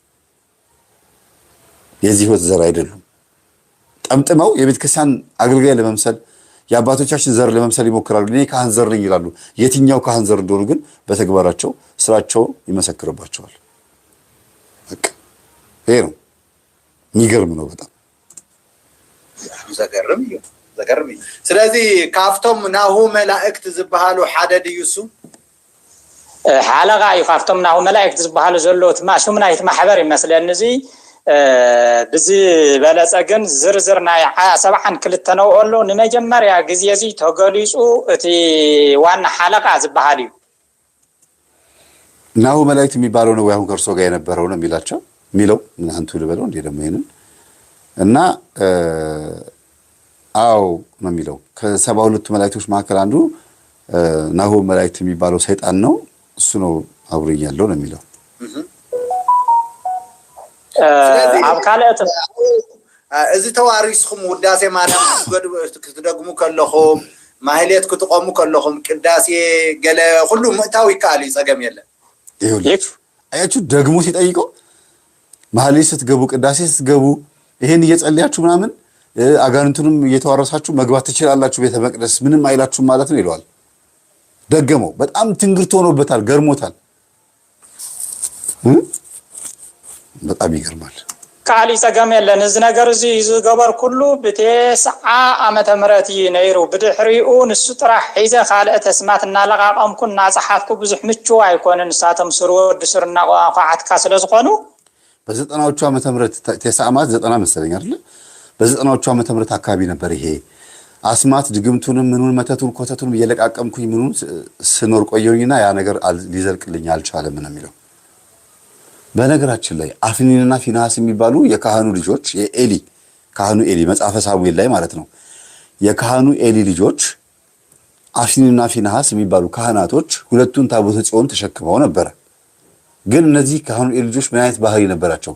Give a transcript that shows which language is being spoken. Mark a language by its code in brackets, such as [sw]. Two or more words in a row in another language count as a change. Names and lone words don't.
[am] የዚህ ህይወት ዘር አይደሉም። ጠምጥመው የቤተ ክርስቲያን አገልጋይ ለመምሰል የአባቶቻችን ዘር ለመምሰል ይሞክራሉ። እኔ ካህን ዘር ነኝ ይላሉ። የትኛው ካህን ዘር እንደሆኑ ግን በተግባራቸው ስራቸው ይመሰክርባቸዋል። በቃ ይሄ ነው። የሚገርም ነው በጣም [ti] ዘገርም። ስለዚህ ካፍቶም ናሁ መላእክት ዝበሃሉ ሓደ ድዩሱ ሓለቃ እዩ ካብቶም ናሁ መላእክት ዝበሃሉ ዘለዉ ሹም ናይቲ ማሕበር ይመስለኒ እዚ ብዝበለፀ ግን ዝርዝር ናይ 72 ነውኦ ኣሎ። ንመጀመርያ ግዜ እዚ ተገሊፁ እቲ ዋና ሓለቃ ዝበሃል እዩ። [am] ናሁ መላእክት የሚባለው ነው አሁን ከእርሶ ጋር የነበረው ነው የሚላቸው የሚለው አንቱ ልበለው እንዴ ደግሞ ይሄንን እና አው ነው የሚለው ከ72ቱ መላእክቶች መካከል አንዱ ናሁ መላእክት የሚባለው ሰይጣን ነው። እሱ ነው አብሮኝ ያለው ነው የሚለው። [ti] ኣብ ካልኦት እዚ ተዋሪስኩም ውዳሴ ማርያም ክትደግሙ ከለኹም ማህሌት ክትቆሙ ከለኹም ቅዳሴ ገለ ሁሉ ምእታው ይካል ይጸገም የለን። [am] ይኸውላችሁ አያችሁ ደግሞ ሲጠይቀው ማህሌት ስትገቡ ቅዳሴ ስትገቡ ይሄን እየጸለያችሁ ምናምን አጋንንቱንም እየተዋረሳችሁ መግባት ትችላላችሁ ቤተ መቅደስ ምንም አይላችሁም ማለት ነው ይለዋል። ደገመው። በጣም ትንግርት ሆኖበታል፣ ገርሞታል። በጣም ይገርማል። [ti] ካሊ ጸገም የለን። እዚ ነገር እዚ ዝገበር ኩሉ በ9 ዓመተ ምህረት ነይሩ። ብድሕሪኡ ንሱ ጥራሕ ሒዘ ካልኦት ተስማት እናለቃቀምኩ እናፀሓፍኩ ብዙሕ ምቹው አይኮንን። ንሳቶም ስር ወዲ ስር እናቋዓትካ ስለዝኾኑ [am] በ90ዎቹ ዓመተ ምህረት 90 መሰለኝ አይደል? በ90ዎቹ ዓመተ ምህረት አካባቢ ነበር ይሄ አስማት ድግምቱንም ምኑን መተቱን ኮተቱንም እየለቃቀምኩኝ ምኑን ስኖር ቆየሁኝና ያ ነገር ሊዘልቅልኝ አልቻለም ነው የሚለው። በነገራችን ላይ አፍኒንና ፊናስ የሚባሉ የካህኑ ልጆች የኤሊ ካህኑ ኤሊ መጽሐፈ ሳሙኤል ላይ ማለት ነው የካህኑ ኤሊ ልጆች አፍኒንና ፊናስ የሚባሉ ካህናቶች ሁለቱን ታቦተ ጽዮን ተሸክመው ነበር። ግን እነዚህ ካህኑ ኤሊ ልጆች ምን አይነት ባህሪ ነበራቸው?